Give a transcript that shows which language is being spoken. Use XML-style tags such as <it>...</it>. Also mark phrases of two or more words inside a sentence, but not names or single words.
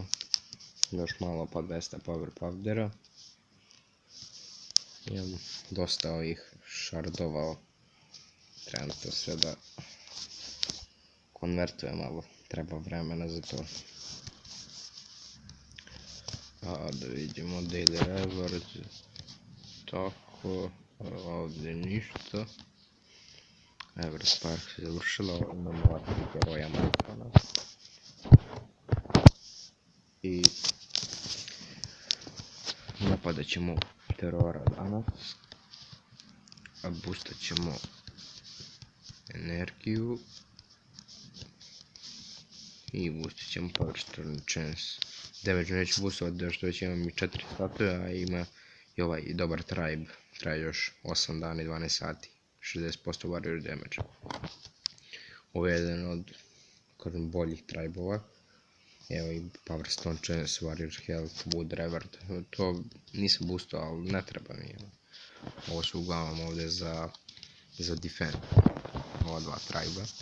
<bs>Još malo pa 200</bs> <en>power powdera.</en> <bs>Imam dosta ovih šardova. Trebam to sve da konvertujem, malo treba vremena za to. Da vidimo</bs> <en>daily reward,</en> <bs>tako, ovdje ništa. Everest Park se završila, imamo ova 3 heroja Markana. I napadat ćemo Terora danas. Boostat ćemo energiju. I boostat ćemo Power Stone Chance. Damage neću boostovat, što već imam i 4 statue, a ima i ovaj dobar tribe. Traje još 8 dana i 12 sati. 60%</bs> <en>warrior damage.</en> <bs>Ovo je jedan od boljih tribova. Evo i Power Stone Chance, Warrior Health, Wood Reward. To nisam boostao, ali ne treba mi. Ovo su uglavnom ovdje za defend. Ova dva triba.</bs>